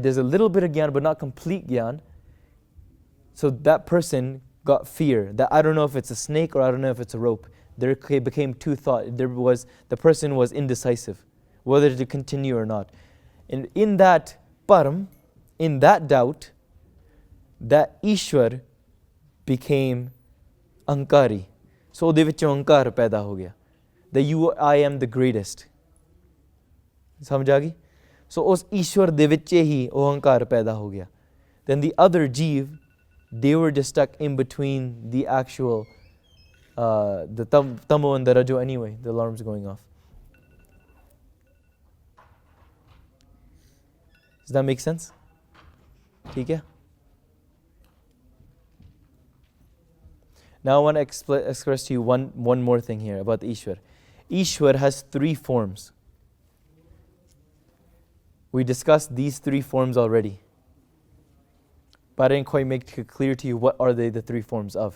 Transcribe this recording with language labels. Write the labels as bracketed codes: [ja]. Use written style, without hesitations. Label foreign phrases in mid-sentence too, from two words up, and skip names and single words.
[en] There's a little bit of jnana, but not complete jnana. So that person got fear that I don't know if it's a snake or I don't know if it's a rope. There became 2 thoughts. The person was indecisive, whether to continue or not. And in that param, in that doubt, that Ishwar became Ankari. [pa] So ਉਹਦੇ ਵਿੱਚੋਂ ਅਹੰਕਾਰ ਪੈਦਾ ਹੋ ਗਿਆ. [en] That I am the greatest. [pa] ਸਮਝ ਆ ਗਈ? So ਉਸ ਈਸ਼ਵਰ ਦੇ ਵਿੱਚ ਹੀ ਉਹ ਅਹੰਕਾਰ ਪੈਦਾ ਹੋ ਗਿਆ. [en] Then the other jeev, they were just stuck in between the actual, the tamo and the rajo anyway. The alarm's going off. Does that make sense? [hi] ठीक है? [en] Now I want to express to you one more thing here about Ishwar. Ishwar has 3 forms. We discussed these three forms already. But I didn't quite make it clear to you what are they the three forms of.